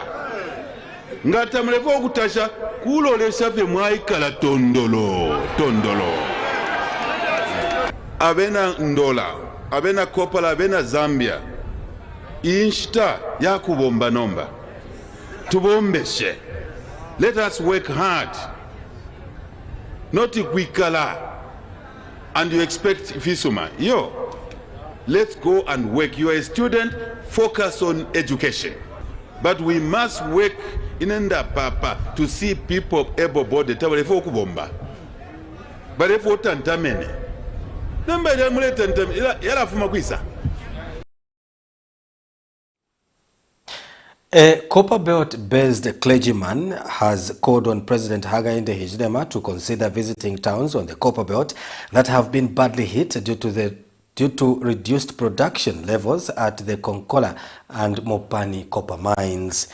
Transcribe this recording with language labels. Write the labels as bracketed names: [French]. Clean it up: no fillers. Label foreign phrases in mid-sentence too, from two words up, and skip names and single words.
[Bemba] Ngata mlevo okutasha kulolesha fye mwaikala tondolo. Abena Ndola, abena Kopala, abena Zambia. Inshita yakubomba nomba. Tubombeshe. [English] Let us work hard not kwikala and you expect fisuma. Yo, let's go and work. You are a student, focus on education. But we must work in papa to see people able-bodied. But if you [Bemba] tantamene, number yala fuma kwisa. [English] A Copperbelt-based clergyman has called on President Hakainde Hichilema to consider visiting towns on the Copperbelt that have been badly hit due to reduced production levels at the Konkola and Mopani copper mines.